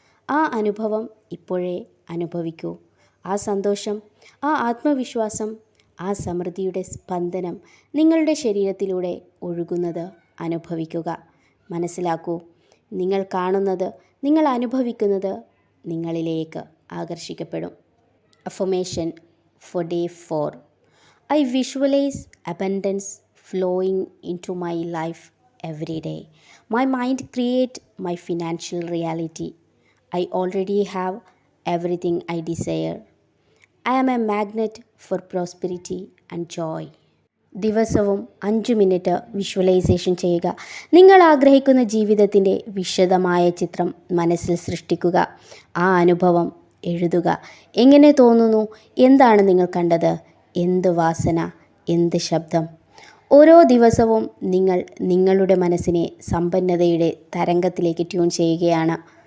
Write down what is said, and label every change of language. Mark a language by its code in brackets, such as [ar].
[ml] ആ അനുഭവം ഇപ്പോഴേ അനുഭവിക്കൂ. ആ സന്തോഷം, ആ ആത്മവിശ്വാസം, ആ സമൃദ്ധിയുടെ സ്പന്ദനം നിങ്ങളുടെ ശരീരത്തിലൂടെ ഒഴുകുന്നത് അനുഭവിക്കുക. മനസ്സിലാക്കൂ, നിങ്ങൾ കാണുന്നത്, നിങ്ങൾ അനുഭവിക്കുന്നത് നിങ്ങളിലേക്ക് ആകർഷിക്കപ്പെടും. [en] Affirmation for day 4. I visualize abundance flowing into my life every day. My mind creates my financial reality. I already have everything I desire. I am a magnet for prosperity and joy. [ml] ദിവസവും 5 minute visualisation ചെയ്യുക. നിങ്ങൾ ആഗ്രഹിക്കുന്ന ജീവിതത്തിൻ്റെ വിശദമായ ചിത്രം മനസ്സിൽ സൃഷ്ടിക്കുക. ആ അനുഭവം എഴുതുക. എങ്ങനെ തോന്നുന്നു? എന്താണ് നിങ്ങൾ കണ്ടത്? എന്ത് വാസന, എന്ത് ശബ്ദം? ഓരോ ദിവസവും നിങ്ങൾ നിങ്ങളുടെ മനസ്സിനെ സമ്പന്നതയുടെ തരംഗത്തിലേക്ക് ട്യൂൺ ചെയ്യുകയാണ്.